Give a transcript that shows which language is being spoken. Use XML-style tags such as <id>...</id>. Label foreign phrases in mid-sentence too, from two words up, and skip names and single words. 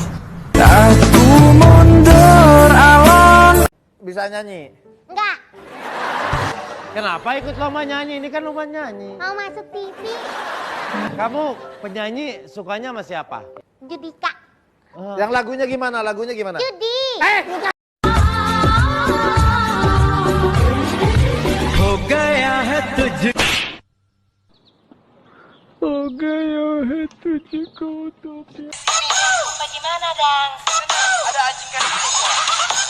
<jv>Aku mundur alon.</jv> <id>Bisa nyanyi? Enggak, Kenapa ikut lomba nyanyi? Ini kan lomba nyanyi. mau masuk TV. Kamu penyanyi sukanya sama siapa? Judika. Yang lagunya gimana? Lagunya gimana? Judi.</id> <hi>हो गया है तुझको तो प्यार.</hi> <id>Bagaimana, Dang? Ada anjing kan?</id>